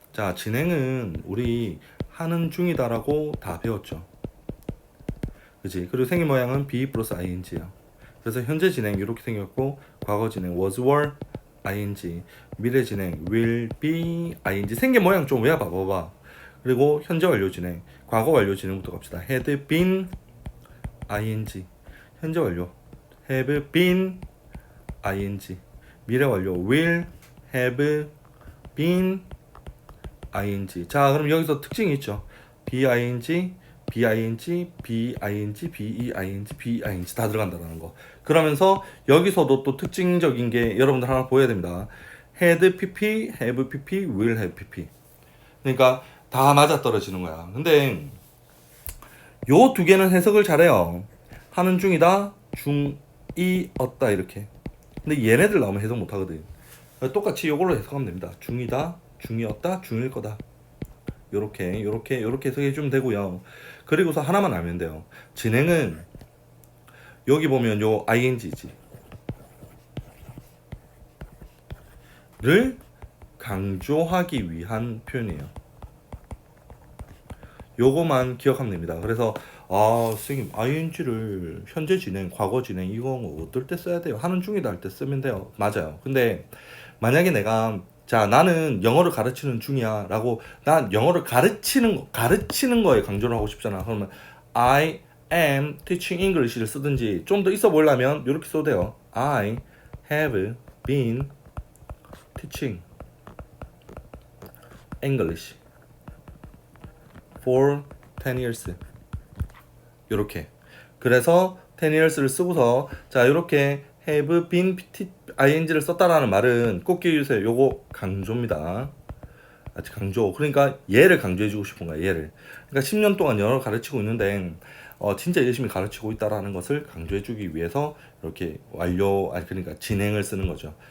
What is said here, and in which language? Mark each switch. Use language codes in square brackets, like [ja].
[ko] 자, 진행은 우리 하는 중이다라고 다 배웠죠. 그치? 그리고 생긴 모양은 be 플러스 ing야. 그래서 현재 진행 이렇게 생겼고, 과거 진행 was, were, ing, 미래 진행 will, be, ing. 생긴 모양 좀 외워봐봐. 그리고 현재 완료 진행, 과거 완료 진행부터 갑시다. [en] had been, ing. [ko] 현재 완료 [en] have been, ing. [ko] 미래 완료 [en] will, have been, ing. [ko] 자, 그럼 여기서 특징이 있죠. BING, BING, BING, BEING, BING 다 들어간다는 거. 그러면서 여기서도 또 특징적인 게 여러분들 하나 보여야 됩니다. [en] had PP, have PP, will have PP. [ko] 그러니까 다 맞아떨어지는 거야. 근데 요 두 개는 해석을 잘해요. 하는 중이다, 중이었다 이렇게. 근데 얘네들 나오면 해석 못하거든. 똑같이 요걸로 해석하면 됩니다. 중이다, 중이었다, 중일 거다. 요렇게 해석해 주면 되고요. 그리고서 하나만 알면 돼요. 진행은 여기 보면 요 ing지 를 강조하기 위한 표현이에요. 요거만 기억하면 됩니다. 그래서 선생님 ing를 현재 진행, 과거 진행 이거 어떨 때 써야 돼요? 하는 중이다 할 때 쓰면 돼요. 맞아요. 근데 만약에 내가 자, 나는 영어를 가르치는 중이야 라고, 난 영어를 가르치는 거에 강조를 하고 싶잖아. 그러면 [en] I am teaching English [ko] 를 쓰든지, 좀 더 있어 보려면 이렇게 써도 돼요. [en] I have been teaching English for 10 years. [ko] 요렇게. 그래서 10 years를 쓰고서, 자, 요렇게 have been ing를 썼다라는 말은 꼭 기억해주세요. 요거 강조입니다. 아주 강조. 그러니까 얘를 강조해주고 싶은 거야. 얘를. 그러니까 10년 동안 영어를 가르치고 있는데 진짜 열심히 가르치고 있다라는 것을 강조해주기 위해서 이렇게 그러니까 진행을 쓰는 거죠.